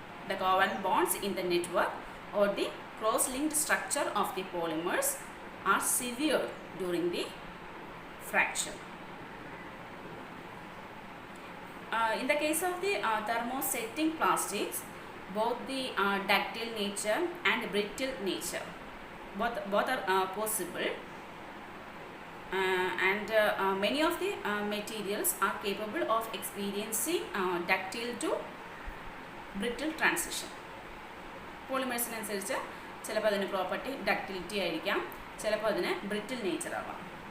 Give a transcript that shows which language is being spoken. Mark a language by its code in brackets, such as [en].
[en] The covalent bonds in the network or the cross linked structure of the polymers are severe during the fracture. In the case of the thermosetting plastics, both the ductile nature and brittle nature both are possible, and many of the materials are capable of experiencing ductile to brittle transition. [ml] പോളിമേഴ്സിനനുസരിച്ച് ചിലപ്പോൾ അതിന് property ductility ആയിരിക്കാം, ചിലപ്പോൾ അതിന് ബ്രിറ്റിൽ nature ആവാം.